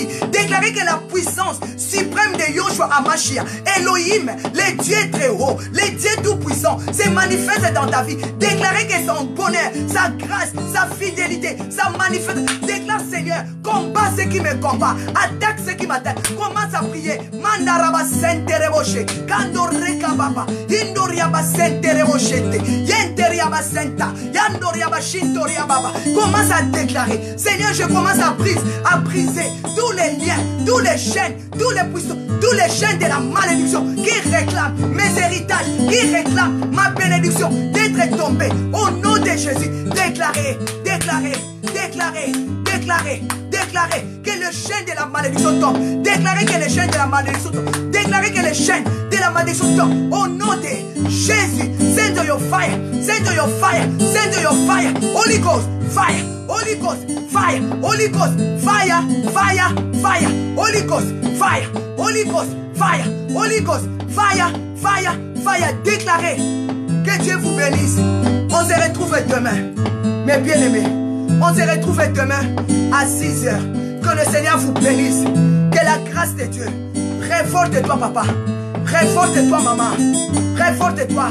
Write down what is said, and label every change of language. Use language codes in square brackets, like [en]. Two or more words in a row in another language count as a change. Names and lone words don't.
[fr] Déclarer que la puissance suprême de Yoshua Amashia, Elohim, le Dieu très haut, le Dieu tout-puissant, se manifeste dans ta vie. Déclarer que son bonheur, sa grâce, sa fidélité, sa manifeste. Déclare, Seigneur, combat ce qui me combat, attaque ce qui m'attaque. Commence à prier. Mandaraba sentereboshe, kandoreka baba, indoriaba sentereboshete, yenteriaba senta, yandoriaba shintoria baba. Commence à déclarer, Seigneur, je commence à briser tous les liens, tous les chaînes, tous les puissants, tous les chaînes de la malédiction qui réclament mes héritages, qui réclament ma bénédiction d'être tombé. Au nom de Jésus, déclarez, déclarez, déclarez, déclarez, déclarez que le chaîne de la malédiction tombe. Déclarez que le chaîne de la malédiction tombe. Déclarez que le chaîne de la malédiction tombe. Au nom de Jésus, [en] send your fire, send your fire, send your fire. Holy Ghost, fire. Holy Ghost, fire. Holy Ghost, fire, fire, fire. Holy Ghost, fire. Holy Ghost, fire. Holy Ghost, fire, fire, fire. [fr] Déclarez que Dieu vous bénisse. On se retrouve demain, mes bien-aimés. On se retrouve demain à 6 h. Que le Seigneur vous bénisse. Que la grâce de Dieu réforte-toi, papa. Réforte-toi, maman. Réforte-toi.